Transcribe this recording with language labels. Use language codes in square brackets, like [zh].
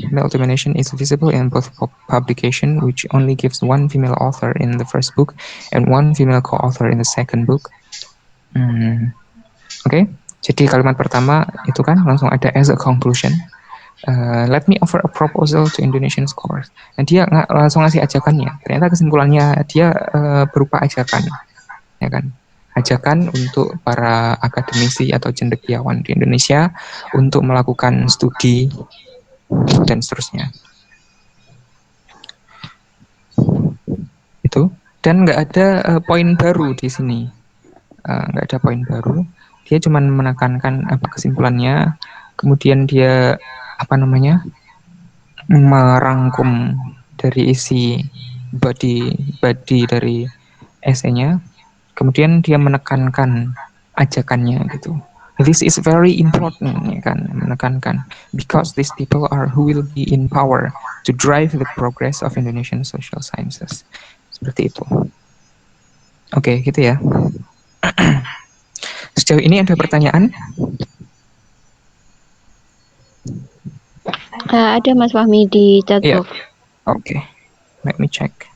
[en] Male domination is visible in both publication, which only gives one female author in the first book and one female co-author in the second book. [id] Oke, jadi kalimat pertama itu kan langsung ada [en] as a conclusion. Let me offer a proposal to Indonesian scholars. [id] Dan dia langsung ngasih ajakannya. Ternyata kesimpulannya dia berupa ajakan, ya kan? Ajakan untuk para akademisi atau cendekiawan di Indonesia untuk melakukan studi dan seterusnya. Itu. Dan nggak ada poin baru di sini. Nggak ada poin baru. Dia cuma menekankan kesimpulannya. Kemudian dia merangkum dari isi body dari esainya. Kemudian dia menekankan ajakannya gitu. [en] This is very important, [id] ya kan, menekankan [en] because these people are who will be in power to drive the progress of Indonesian social sciences. [id] Seperti itu. Oke, gitu ya. Sejauh ini ada pertanyaan? Ada Mas Fahmi di chatbox. [en] Oke, let me check.